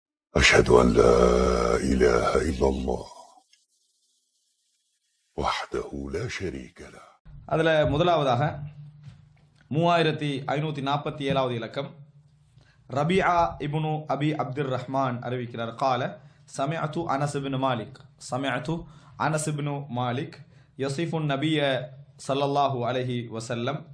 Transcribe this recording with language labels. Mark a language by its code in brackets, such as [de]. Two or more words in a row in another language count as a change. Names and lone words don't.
[ar] أشهد أن لا إله إلا الله وحده لا شريك له. [ta] அதில் முதலாவதாக 3547வது இலக்கம் ரபிஆ இப்னு அபி அப்துர் ரஹ்மான் அறிவிக்கிறார். [ar] قال سمعت أنس بن مالك يصف النبي صلى الله عليه وسلم.